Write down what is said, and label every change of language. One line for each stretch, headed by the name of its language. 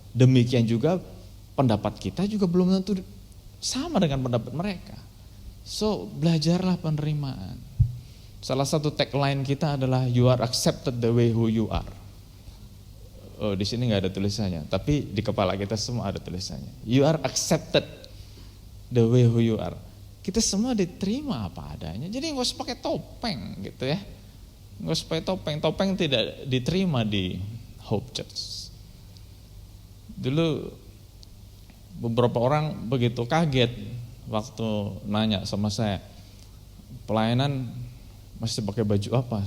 Indonesian: Demikian juga pendapat kita juga belum tentu sama dengan pendapat mereka. So belajarlah penerimaan. Salah satu tagline kita adalah
English: you are accepted the way who you are.
Indonesian: Oh, di sini nggak ada tulisannya, tapi di kepala kita semua ada tulisannya.
English: You are accepted the way who you are.
Indonesian: Kita semua diterima apa adanya. Jadi nggak usah pakai topeng gitu ya. Nggak usah pakai topeng. Topeng tidak diterima di Hope Church. Dulu beberapa orang begitu kaget waktu nanya sama saya, pelayanan mesti pakai baju apa?